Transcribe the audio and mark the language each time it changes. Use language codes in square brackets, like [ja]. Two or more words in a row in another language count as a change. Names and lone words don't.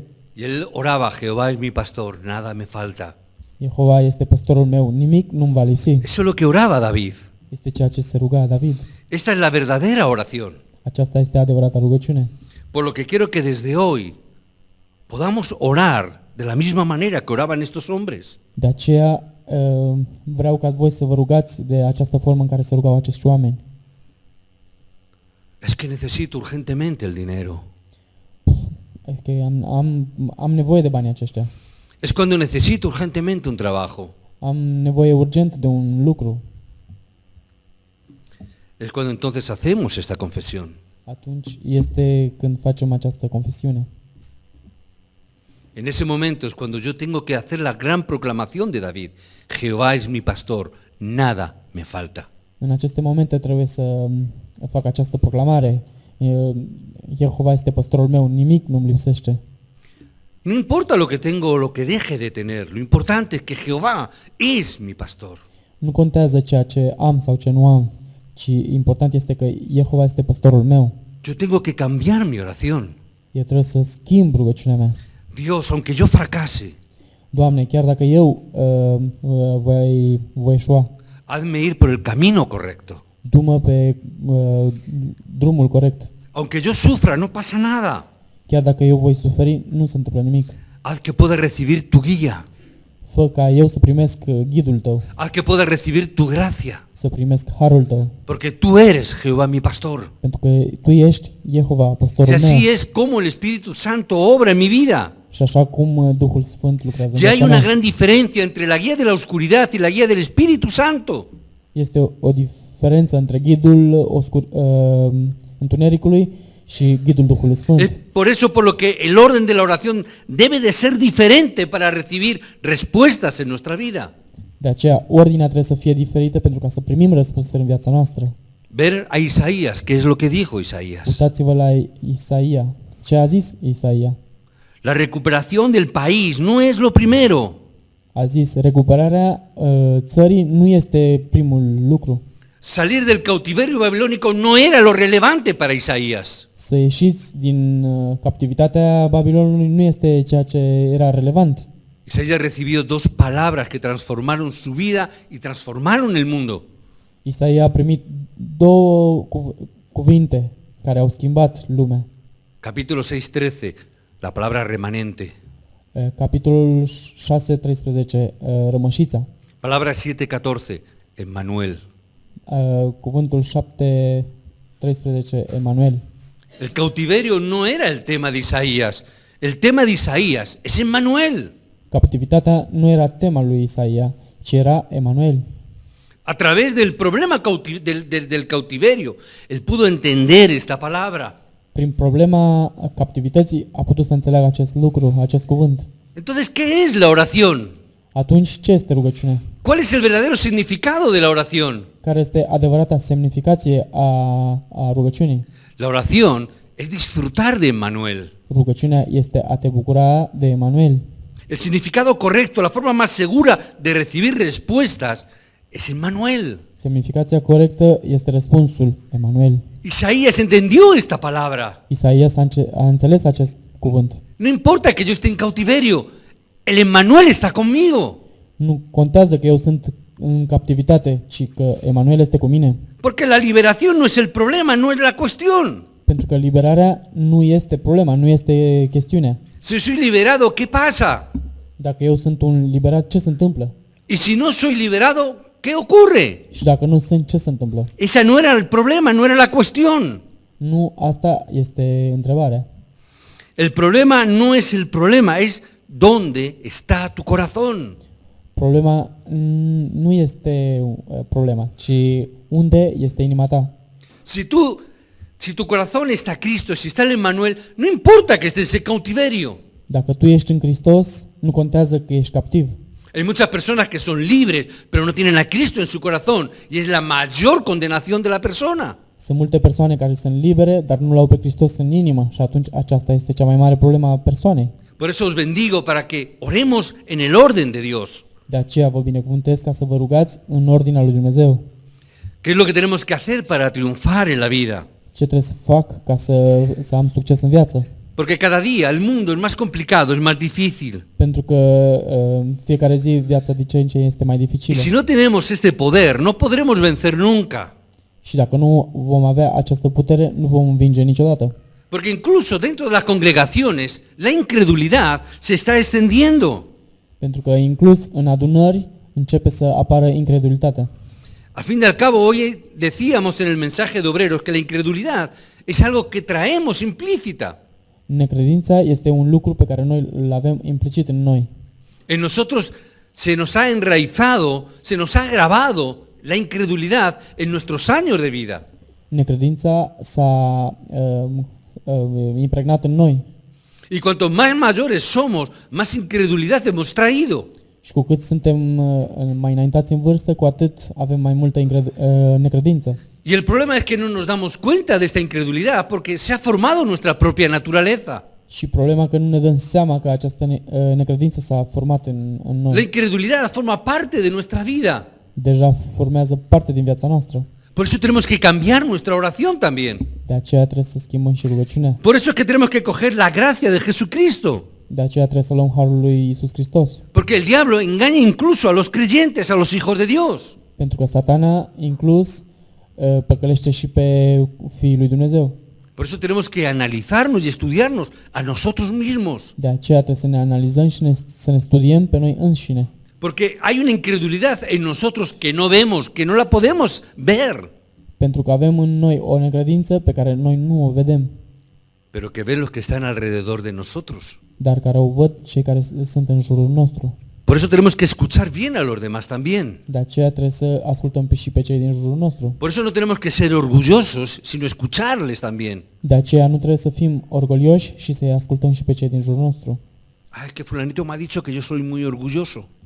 [es] Y él oraba, Jehová es mi pastor, nada me falta. [ro] Jehova este păstorul meu, nimic nu-mi va lipsi. [es] Eso es lo que oraba David. [ro] Este ceea ce se ruga David. [es] Esta es la verdadera oración. [ro] Aceasta este adevărata rugăciune. [es] Por lo que quiero que desde hoy podamos orar de la misma manera que oraban estos hombres. [ro] De aceea vreau ca voi să vă rugați de această formă în care se rugau acești oameni. [es] Es que necesito urgentemente el dinero. [ro] Că am nevoie de banii aceștia. [es] Es cuando necesito urgentemente un trabajo. [ro] Am nevoie urgent de un lucru. [es] Es cuando entonces hacemos esta confesión. [ro] Atunci este când facem această confesiune. [es] En ese momento es cuando yo tengo que hacer la gran proclamación de David. Jehová es mi pastor, nada me falta. [ro] În aceste momente trebuie să fac această proclamare. Jehova este păstorul meu, nimic nu-mi lipsește. [es] No importa lo que tengo o lo que deje de tener, lo importante es que Jehová es mi pastor. [ro] Nu contează ceea ce am sau ce nu am, ci important este că Jehova este păstorul meu. [es] Yo tengo que cambiar mi oración. [ro] Eu trebuie să schimb rugăciunea mea. [es] Dios, aunque yo fracase, [ro] Doamne, chiar dacă eu voi eșua, [es] hazme ir por el camino correcto. [ro] du-mă pe drumul corect. [es] Aunque yo sufra, no pasa nada. [ro] Chiar dacă eu voi suferi, nu se întâmplă nimic. [es] Haz que pueda recibir tu guía. [ro] Fă ca eu să primesc ghidul tău, [es] Haz que pueda recibir tu gracia. [ro] să primesc harul tău, [es] Porque tú eres Jehová mi pastor. [ro] pentru că tu ești Jehova, [es] Y [ro] păstorul meu. [es] así es como el Espíritu Santo obra en mi vida. [ro] Și așa cum Duhul Sfânt lucrează în [es] Ya hay [ro] viața [es] una [ro] mea. [es] gran diferencia entre la guía de la oscuridad y la guía del Espíritu Santo. [ro] Este o diferență între ghidul întunericului și ghidul Duhului Sfânt. [es] Es por eso por lo que el orden de la oración debe de ser diferente para recibir respuestas en nuestra vida. [ro] De aceea, ordinea trebuie să fie diferită pentru ca să primim răspunsuri în viața noastră. [es] Ver a Isaías, ¿qué es lo que dijo Isaías? [ro] Uitați-vă la Isaia. Ce a zis Isaia? [es] La recuperación del país no es lo primero. [ro] A zis, recuperarea țării nu este primul lucru. [es] Salir del cautiverio babilónico no era lo relevante para Isaías. [ro] Să ieșiți din captivitatea Babilonului nu este ceea ce era relevant. [es] Isaías recibió dos palabras que transformaron su vida y transformaron el mundo. [ro] Isaia a primit două cuvinte care au schimbat lumea. [es] Capítulo 6:13, la palabra remanente. [ro] Capitolul 6:13, rămășița. [es] Palabra 7:14, Emmanuel. [ro] Cuvântul 7:13, Emanuel. [es] El cautiverio no era el tema de Isaías. El tema de Isaías es Emmanuel. [ro] Captivitatea nu era tema lui Isaia, ci era Emanuel. [es] A través del problema del cautiverio, él pudo entender esta palabra. [ro] Prin problema captivității a putut să înțeleagă acest lucru, acest cuvânt. [es] Entonces, ¿qué es la oración? [ro] Atunci, ce este rugăciunea? [es] ¿Cuál es el verdadero significado de la oración? [ro] Care este adevărata semnificație a rugăciunii? [es] La oración es disfrutar de Emmanuel. [ro] Rugăciunea este a te bucura de Emanuel. [es] El significado correcto, la forma más segura de recibir respuestas es Emmanuel. [ro] Semnificația corectă este răspunsul, Emanuel. [es] Isaías entendió esta palabra. [ro] Isaia a înțeles acest cuvânt. [es] No importa que yo esté en cautiverio, el Emmanuel está conmigo. [ro] Nu contează că eu sunt în captivitate, ci că Emanuel este cu mine. [es] Porque la liberación no es el problema, no es la cuestión. [ro] Pentru că liberarea nu este problema, nu este chestiunea. [es] Si soy liberado, ¿qué pasa? [ro] Dacă eu sunt un liberat, ce se întâmplă? [es] Y si no soy liberado, ¿qué ocurre? [ro] Și dacă nu sunt, ce se întâmplă? [es] Esa no era el problema, no era la cuestión. [ro] Nu asta este întrebarea. [es] El problema no es el problema, es dónde está tu corazón. [ro] Problema nu este problema, ci unde este inima ta. [es] Si tu corazón está Cristo, si está el Emmanuel, no importa que estés en cautiverio. [ro] Dacă tu ești în Hristos, nu contează că ești captiv. [es] Hay muchas personas que son libres, pero no tienen a Cristo en su corazón, y es la mayor condenación de la persona. [ro] Sunt multe persoane care sunt libere, dar nu l-au pe Hristos în inimă și atunci aceasta este cea mai mare problemă a persoanei. [es] Por eso os bendigo para que oremos en el orden de Dios. [ro] De aceea vă binecuvântez ca să vă rugați în ordinea lui Dumnezeu. [es] ¿Qué es lo que tenemos que hacer para triunfar en la vida? [ro] Ce trebuie să fac ca să am succes în viață? [es] Porque cada día el mundo es más complicado, es más difícil. [ro] Pentru că fiecare zi viața de ce în ce este mai [es] Y [ro] dificilă. [es] si no tenemos este poder, no podremos vencer nunca. [ro] Și dacă nu vom avea această putere, nu vom învinge niciodată. [es] Porque incluso dentro de las congregaciones, la incredulidad se está extendiendo. [ro] Pentru că inclus în adunări începe să apară incredulitatea. [es] Al fin y al cabo, hoy decíamos en el mensaje de Obreros que la incredulidad es algo que traemos implícita. [ro] Necredința este un lucru pe care noi îl avem implicit în noi. [es] En nosotros se nos ha enraizado, se nos ha grabado la incredulidad en nuestros años de vida. [ro] Necredința s-a impregnat în noi. [es] Y cuanto más mayores somos, más incredulidad hemos traído. [ro] Și cu cât suntem mai înaintați în vârstă, cu atât avem mai multă necredință. [es] Y el problema es que no nos damos cuenta de esta incredulidad porque se ha formado nuestra propia naturaleza. [ro] Și problema că nu ne dăm seama că această necredință s-a format în [es] La [ro] noi. [es] incredulidad forma parte de nuestra vida. [ro] Deja formează parte din viața noastră. [es] Por eso tenemos que cambiar nuestra oración también. [ro] De aceea trebuie să schimbăm și rugăciunea. [es] Por eso es que tenemos que coger la gracia de Jesucristo. [ro] De aceea trebuie să luăm harul lui Isus Hristos. [es] Porque el diablo engaña incluso a los creyentes, a los hijos de Dios. [ro] Pentru că Satana inclus păcălește și pe fiii lui Dumnezeu. [es] Por eso tenemos que analizarnos y estudiarnos a nosotros mismos. [ro] De aceea trebuie să ne analizăm și să ne studiem pe noi înșine. [es] Porque hay una incredulidad en nosotros que no vemos, que no la podemos ver, [ro] Pentru că avem în noi o necredință pe care noi nu o vedem, [es] pero que ven los que están alrededor de nosotros. [ro] dar care o văd cei care sunt în jurul nostru. [es] Por eso tenemos que escuchar bien a los demás también. [ro] De aceea trebuie să ascultăm și pe cei din jurul nostru. [es] Por eso no tenemos que ser orgullosos, sino escucharles también. [ro] De aceea nu trebuie să fim orgolioși și să-i ascultăm și pe cei din jurul nostru. [es] Ah, es que fulanito me ha dicho que yo soy muy orgulloso.